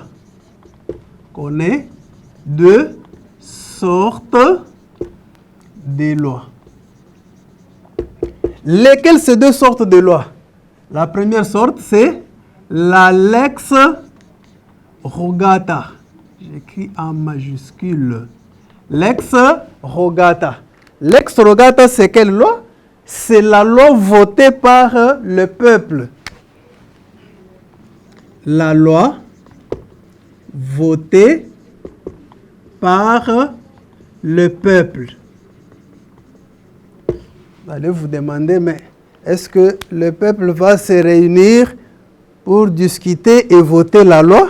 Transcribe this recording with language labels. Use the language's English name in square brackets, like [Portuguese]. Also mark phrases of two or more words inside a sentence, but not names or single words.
[French] Connaît deux sortes de lois. Lesquelles ces deux sortes de lois? La première sorte, c'est la [Latin] lex rogata. [French] J'écris en majuscule. [Latin] Lex rogata. Lex rogata, [French] c'est quelle loi? C'est la loi votée par le peuple. La loi votée par le peuple. Vous allez vous demander, mais est-ce que le peuple va se réunir pour discuter et voter la loi?